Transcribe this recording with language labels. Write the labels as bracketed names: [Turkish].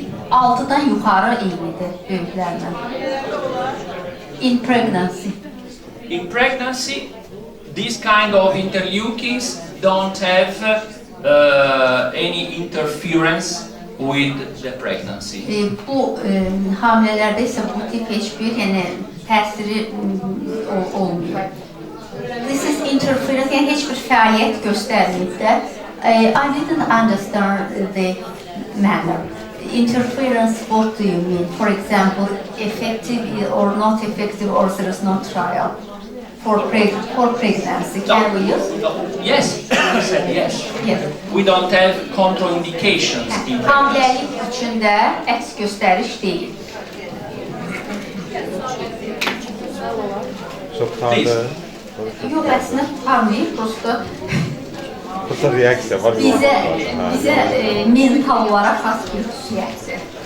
[Azerbaijani] 6-dan yuxarı eynidir böyüklərlə. [English] In pregnancy. In pregnancy, these kind of interleukins don't have any interference with the pregnancy. [Azerbaijani] Bu hamilələrdə isə bu tip heç bir təsiri olmuyor. [English] This is interference, [Azerbaijani] yəni heç bir fəaliyyət göstərməyib də. [English] I didn't understand the manner. Interference, what do you mean? For example, effective or not effective, or there is no trial for pregnancy. Can we use? Yes, I said yes. Yes. We don't have contraindications in pregnancy. [Azerbaijani] Hamiləlik üçün də əks göstəriş deyil. Şoklarda Yox, əslində tutarmayıb, prosta kısa reaksiya var. bizə mental olaraq xas bir xüsusiyyətdir.